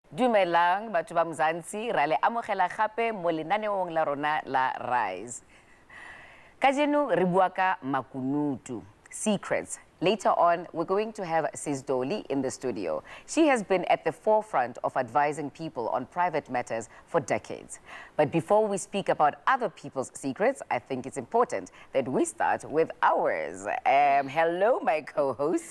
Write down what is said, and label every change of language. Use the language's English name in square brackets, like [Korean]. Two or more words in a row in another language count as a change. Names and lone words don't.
[Tswana] Dumelang batho ba Mzansi ra le amogela gape mo lenaneong la rona la Rise. Kajeno re bua ka makunutu, [English] secrets. Later on, we're going to have Sis Dolly in the studio. She has been at the forefront of advising people on private matters for decades. But before we speak about other people's secrets, I think it's important that we start with ours. Hello, my co-host.